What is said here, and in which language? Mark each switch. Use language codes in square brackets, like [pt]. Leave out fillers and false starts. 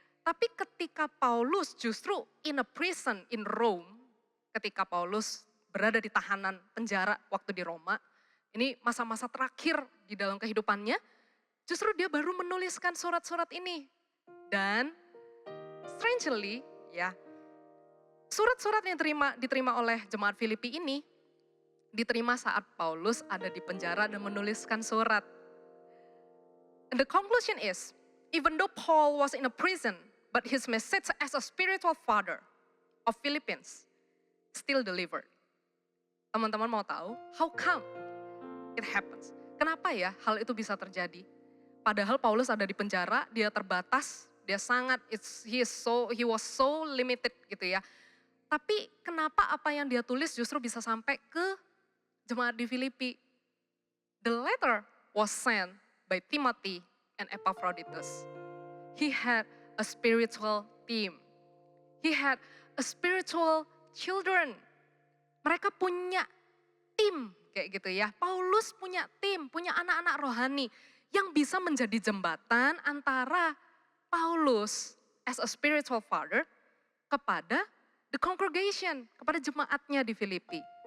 [id] Tapi ketika Paulus justru [en] in a prison in Rome, [id] ketika Paulus berada di tahanan penjara waktu di Roma, ini masa-masa terakhir di dalam kehidupannya, justru dia baru menuliskan surat-surat ini. Dan strangely ya, surat-surat yang diterima oleh jemaat Filipi ini diterima saat Paulus ada di penjara dan menuliskan surat. [en] And the conclusion is, even though Paul was in a prison, but his message as a spiritual father of Philippines still delivered. [id] Teman-teman mau tahu, [en] how come it happens? [id] Kenapa ya hal itu bisa terjadi? Padahal Paulus ada di penjara, dia terbatas, dia sangat, [en] he was so limited [id] gitu ya. Tapi kenapa apa yang dia tulis justru bisa sampai ke jemaat di Filipi? [en] The letter was sent by Timothy and Epaphroditus. He had a spiritual team. He had a spiritual children. [id] Mereka punya tim kayak gitu ya. Paulus punya tim, punya anak-anak rohani yang bisa menjadi jembatan antara Paulus [en] as a spiritual father [id] kepada [en] the congregation, [id] kepada jemaatnya di Filipi.